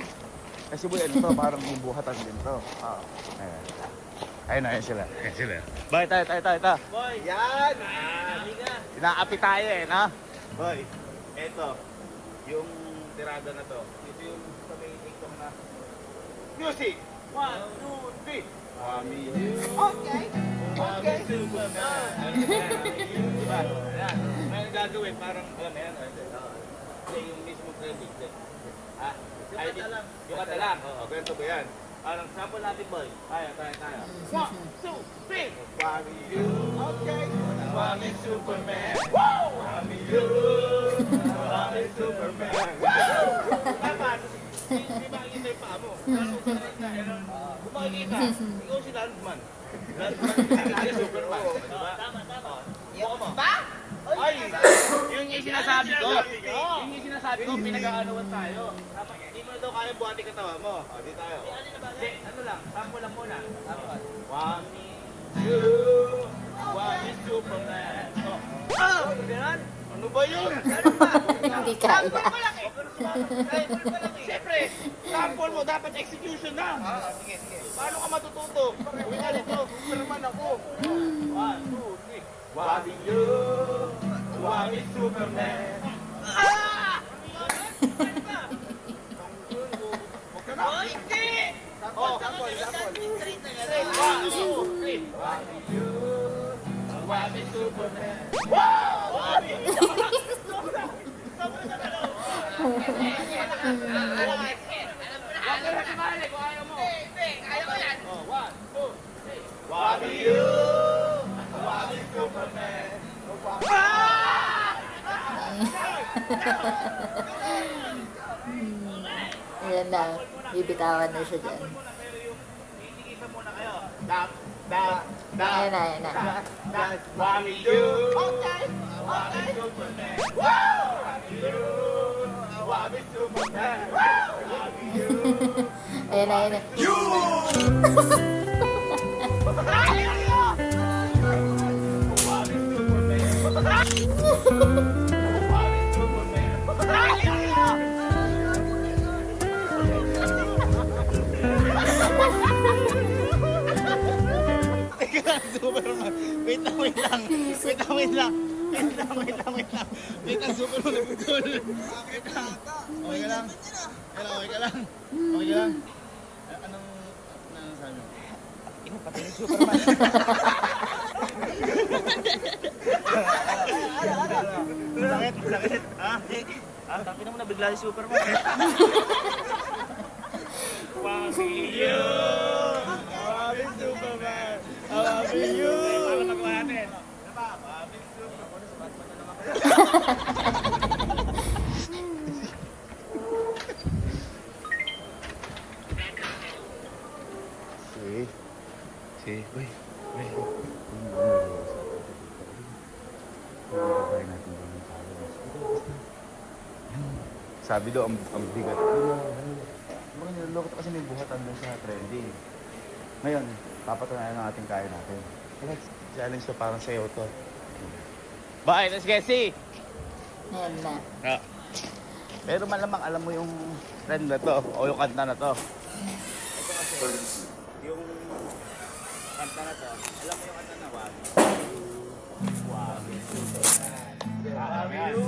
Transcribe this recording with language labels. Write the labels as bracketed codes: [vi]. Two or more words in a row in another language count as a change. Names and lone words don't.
[tl] Kasi boy, ano to, parang may buhatan din to. Ayun sila. Boy, tayo. Boy! Yan! Halika! Inaapi tayo eh, no? Boy, eto, yung tirada na to. Ito yung sa may TikTok na music! 1, 2, 3! Wami you. Okay. Wami Superman. Diba? Ayan. May gagawin, parang, alam mo yan, hindi, yung mismo credit. Ha? Yung kata lang. Oo, ganito ba yan? Parang sample natin, boy. Tayo. 1, 2, 3. Wami you. Okay. Wami Superman. Wow! Wami you. Wami Superman. Dapat, hindi makikita yung paa mo. Kung makikita, ikaw si Landman. Landman, hindi Superman. Diba? Tama. Buka mo. Ay! Yun yung sinasabi ko. Yun yung sinasabi ko, pinag-aanoan tayo. Hindi mo na daw kaya buhati katawa mo. O, di tayo. Hindi, ano lang, sample lang muna. Sample. Wami, you, Wami Superman. Ganun? Ano ba yun? Hindi kaya. Siyempre, sample mo, dapat execution na. Sige. Paano ka matututo? Uwi ka dito, Superman ako. 1, 2, 3. Wami you, Wami Superman. Huwag ka na. Hindi! Sample. 1, 2, 3. Wami you, Wami Superman. Wow! Wami! Huwag ka na sumali kung ayaw mo. Hindi, ayaw ko yan. 1, 2, 3. Wami you, Wami Superman. Ayan na. Bibitawan na siya dyan. Titigisan muna kayo. Dap. Ayan na. Wami you. Okay. Wami Superman. Wow! Wami you. Wami Superman. Wow! Wami you. Ayan na. Wami Superman. Wami Superman. Superman. Wait lang. Wait lang, Superman nagputol. Wait lang. Okay ka lang. Anong sabi mo? Pati ni Superman. Sakit. Tapi naman nabigla si Superman. Wami you! Wami Superman! Wami you! Paano magawa natin? Wami Superman! Wait. Sabi daw, ang bigat. Mga niloloko kasi may buhatan doon sa trending. Ngayon, papatunayan ng ating kaya natin. Kaya challenge to parang sa'yo to. [en] Bye, let's get see! [tl] Ayan na. Pero malamang alam mo yung trend na to o yung kanta na to. Yung kanta na to, alam mo yung kanta na Wami you.